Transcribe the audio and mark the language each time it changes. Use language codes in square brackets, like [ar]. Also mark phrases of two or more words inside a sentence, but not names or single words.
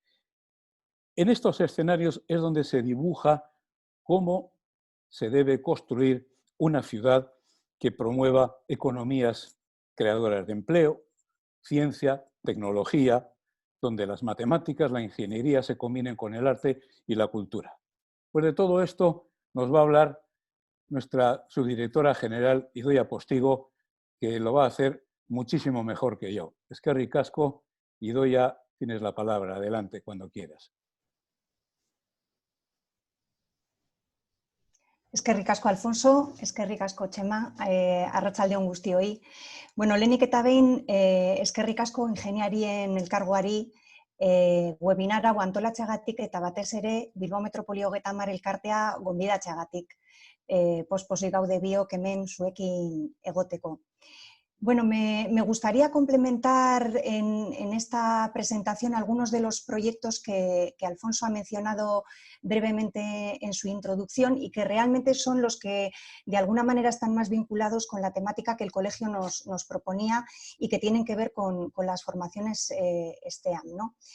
[es] En estos escenarios es donde se dibuja cómo se debe construir una ciudad que promueva economías creadoras de empleo, ciencia, tecnología, donde las matemáticas, la ingeniería se combinen con el arte y la cultura. Pues de todo esto nos va a hablar nuestra subdirectora general, Idoia Postigo, que lo va a hacer muchísimo mejor que yo. [eu] Eskerrik asko, Idoia, [es] tienes la palabra. Adelante, cuando quieras. [eu] Eskerrik asko, Alfonso, eskerrik asko, Txema, arratsaldeon guztioi. Bueno, lehenik eta behin, eskerrik asko ingeniarien elkargoari webinar hau antolatzeagatik eta batez ere Bilbao Metropoli 30 elkartea gonbidatzeagatik. Pospozik gaude biok hemen zuekin egoteko. [es] Bueno, me gustaría complementar en esta presentación algunos de los proyectos que Alfonso ha mencionado brevemente en su introducción y que realmente son los que de alguna manera están más vinculados con la temática que el colegio nos proponía y que tienen que ver con las formaciones STEAM, ¿no?